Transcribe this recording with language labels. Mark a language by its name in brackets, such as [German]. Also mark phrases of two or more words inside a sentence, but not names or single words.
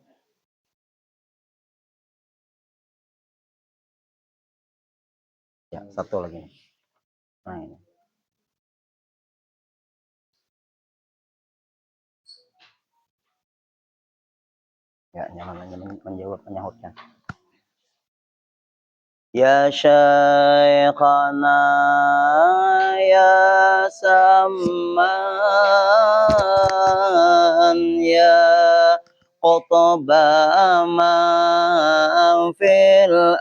[Banjar] Ya, satu lagi. Nah ini. Ya, nyaman menjawab menyahutnya. [Arabic] يا شيخنا يا سمان يا قطب من في